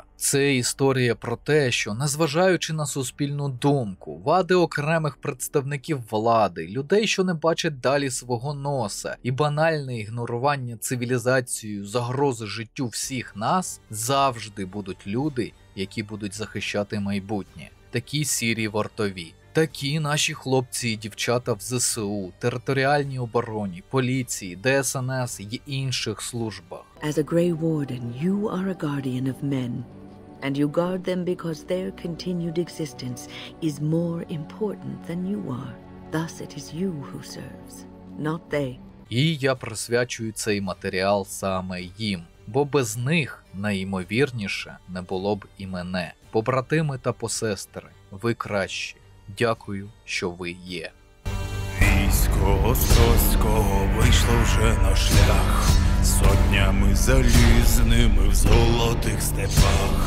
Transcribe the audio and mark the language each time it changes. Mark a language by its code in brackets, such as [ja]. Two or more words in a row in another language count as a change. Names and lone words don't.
[uk] Це історія про те, що, незважаючи на суспільну думку, вади окремих представників влади, людей, що не бачать далі свого носа, і банальне ігнорування цивілізацією загрози життю всіх нас, завжди будуть люди, які будуть захищати майбутнє. Такі сірі вартові. Такі наші хлопці і дівчата в ЗСУ, територіальній обороні, поліції, ДСНС і інших службах. [en] As a Grey Warden, you are a guardian of men, and you guard them because their continued existence is more important than you are. Thus it is you who serves, not they. [uk] І я присвячую цей матеріал саме їм, бо без них, найімовірніше, не було б і мене. Побратими та посестри, ви кращі. Дякую, що ви є. Військо Острозького вийшло вже на шлях, сотнями залізними в золотих степах.